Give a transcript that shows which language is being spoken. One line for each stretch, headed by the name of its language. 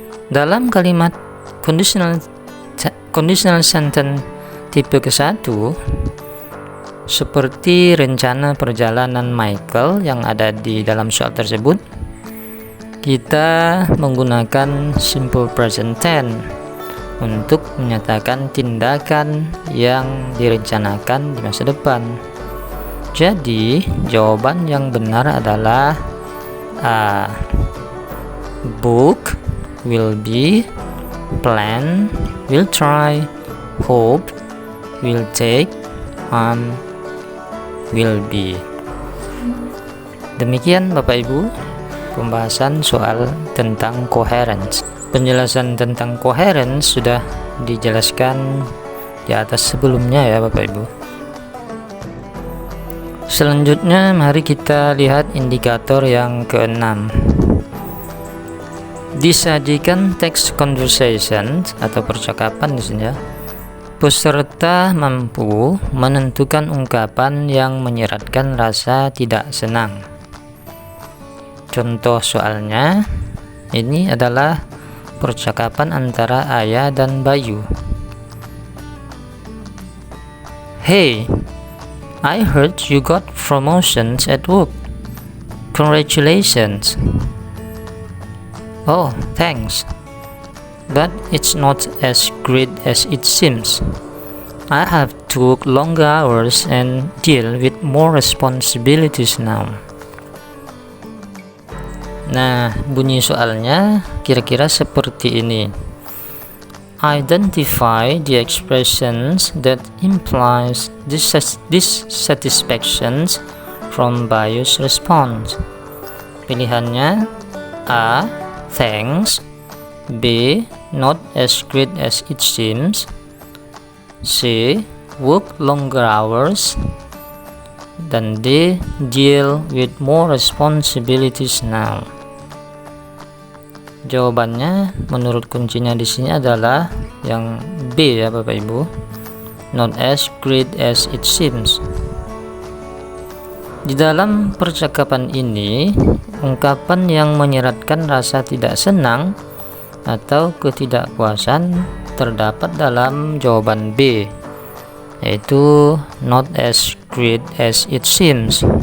Indonesian: Dalam kalimat conditional sentence tipe ke-1, seperti rencana perjalanan Michael yang ada di dalam soal tersebut, kita menggunakan simple present tense untuk menyatakan tindakan yang direncanakan di masa depan. Jadi, jawaban yang benar adalah A.
English: Book, will be, plan, will try, hope, will take, will be.
Indonesian: Demikian Bapak Ibu pembahasan soal tentang coherence. Penjelasan tentang coherence sudah dijelaskan di atas sebelumnya ya Bapak Ibu. Selanjutnya mari kita lihat indikator yang ke-6. Disajikan teks conversation atau percakapan di sini ya. Peserta mampu menentukan ungkapan yang menyiratkan rasa tidak senang. Contoh soalnya ini adalah percakapan antara Ayah dan Bayu.
English: Hey, I heard you got promotions at work. Congratulations. Oh, thanks. But it's not as great as it seems. I have to work longer hours and deal with more responsibilities now.
Indonesian: Nah, bunyi soalnya kira-kira seperti ini.
English: Identify the expressions that implies dissatisfactions from biased response.
Indonesian: Pilihannya A.
English: Thanks,
Indonesian: B.
English: Not as great as it seems, C. Work longer hours,
Indonesian: dan
English: D. Deal with more responsibilities now.
Indonesian: Jawabannya menurut kuncinya di sini adalah yang B ya Bapak Ibu.
English: Not as great as it seems.
Indonesian: Di dalam percakapan ini, ungkapan yang menyeratkan rasa tidak senang atau ketidakpuasan terdapat dalam jawaban B, yaitu
English: not as great as it seems.